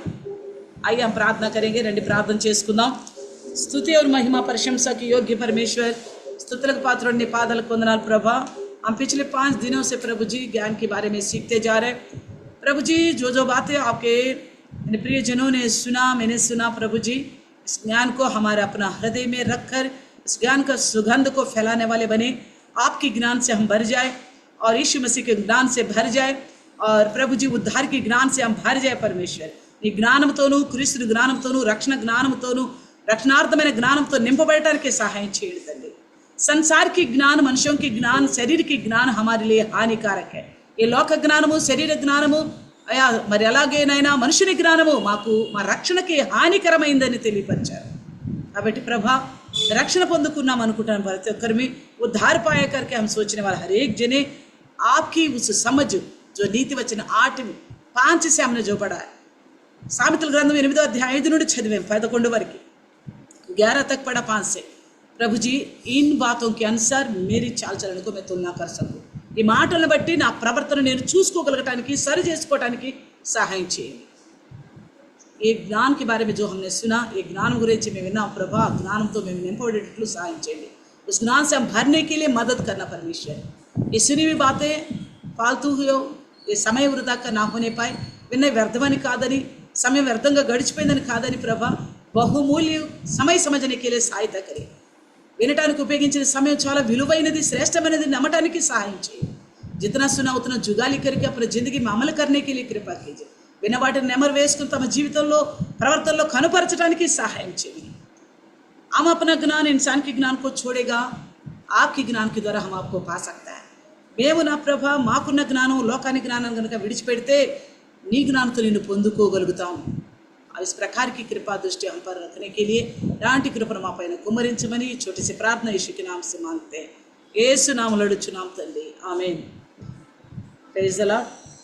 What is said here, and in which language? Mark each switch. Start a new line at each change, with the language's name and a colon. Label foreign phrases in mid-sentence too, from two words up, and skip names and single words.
Hindi: आइए हम प्रार्थना करेंगे.
Telugu: రండి ప్రార్థన చేసుకుందాం. స్తుతి
Hindi: और महिमा प्रशंसा की योग्य परमेश्वर,
Telugu: స్తుతులకు పాత్రుడు నీ పాదాలకు వందనాలు ప్రభా.
Hindi: हम पिछले 5 दिनों से प्रभु जी ज्ञान के बारे में सीखते जा रहे. प्रभु जी जो बातें आपके प्रियजनों ने सुना, मैंने सुना प्रभु जी, इस ज्ञान को हमारे अपना हृदय में रखकर इस ज्ञान का सुगंध को फैलाने वाले बने. आपके ज्ञान से हम भर जाए और यीशु मसीह के ज्ञान से भर जाए और प्रभु जी उद्धार के ज्ञान से हम भर जाए परमेश्वर.
Telugu: నీ జ్ఞానంతోనూ, క్రీస్తు జ్ఞానంతోనూ, రక్షణ జ్ఞానంతోనూ, రక్షణార్థమైన జ్ఞానంతో నింపబడటానికి సహాయం చేయండి తండ్రి.
Hindi: संसार की ज्ञान, मनुष्यों की ज्ञान, शरीर की ज्ञान हमारे लिए हानिकारक है.
Telugu: ఈ లోక జ్ఞానము, శరీర జ్ఞానము, అయా మరి అలాగేనైనా మనుషుని జ్ఞానము మాకు మా రక్షణకి హానికరమైందని తెలియపరిచారు. కాబట్టి ప్రభా, రక్షణ పొందుకున్నాం అనుకుంటాను ప్రతి ఒక్కరిమి
Hindi: उद्धार पाया करके हम सोचने वाला हर एक जने आपकी उस समझ जो नीति वचन 8:5 से हमने जो पढ़ा है,
Telugu: సామెతల గ్రంథం 8వ అధ్యాయం 5 నుండి చదివాం 11 వరకు, 11
Hindi: तक पढ़ा
Telugu: 5 से.
Hindi: प्रभु जी, इन बातों के अनुसार मेरी चाल चलन को मैं तुलना कर सकूं.
Telugu: ఈ మాటలను బట్టి నా ప్రవర్తన నేను చూసుకోగలగటానికి, సరి చేసుకోవటానికి సహాయం చేయండి. ఈ జ్ఞానం
Hindi: के बारे में जो हमने सुना,
Telugu: ఈ జ్ఞానం గురించి మేము విన్నాం ప్రభా, జ్ఞానంతో మేము నింపబడేటట్లు సహాయం చేయండి.
Hindi: उस ज्ञान से हम भरने के लिए मदद करना परमेश्वर. ये सुनी हुई बातें फालतू हो, ये समय वृथा का ना होने पाए,
Telugu: విన్న వ్యర్థమని కాదని, సమయం వ్యర్థంగా గడిచిపోయిందని కాదని ప్రభా, బహుమూల్య సమయ
Hindi: సమझने के लिए सहायता करें.
Telugu: వినటానికి ఉపయోగించిన సమయం చాలా విలువైనది, శ్రేష్టమైనది నమ్మటానికి సహాయం చేయండి.
Hindi: जितना सुना उतना जुगाली करके अपनी जिंदगी में अमल करने के लिए कृपा कीजिए.
Telugu: విన్న వాటిని నెమరు వేసుకుని తమ జీవితంలో, ప్రవర్తనలో కనుపరచడానికి సహాయం చేయండి.
Hindi: हम अपना ज्ञान इंसान के ज्ञान को छोड़ेगा, आपके ज्ञान के द्वारा हम आपको पा सकता है.
Telugu: మేము నా ప్రభా మాకున్న జ్ఞానం, లోకానికి జ్ఞానం కనుక విడిచిపెడితే నీ జ్ఞానంతో నిన్ను పొందుకోగలుగుతాం.
Hindi: इस प्रकार की कृपा दृष्टि हम पर रखने के लिए रांटी कृपा
Telugu: మా పైన కుమ్మరించమని
Hindi: छोटी सी प्रार्थना यीशु के नाम से मांगते हैं.
Telugu: యేసు నామములో అడుగుచున్నాం తండ్రి, ఆమేన్.
English: Praise the Lord.